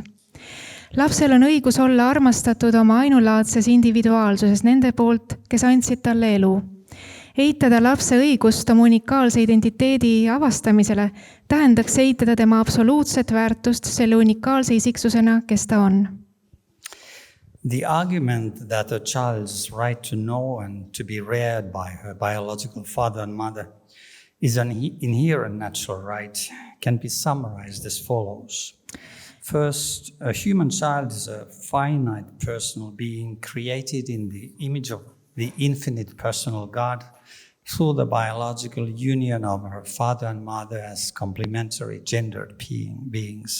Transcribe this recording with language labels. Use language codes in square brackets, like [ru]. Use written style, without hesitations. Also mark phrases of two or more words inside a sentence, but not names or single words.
[et] Lapsel on õigus olla armastatud oma ainulaadses individuaalsuses nende poolt, kes andsid talle elu. Eitada lapse õigust oma unikaalse identiteedi avastamisele tähendaks eitada tema absoluutset väärtust selle unikaalse isiksusena, kes ta on. [en] The argument that a child's right to know and to be reared by her biological father and mother is an inherent natural right can be summarized as follows. First, a human child is a finite personal being created in the image of the infinite personal God through the biological union of her father and mother as complementary gendered beings.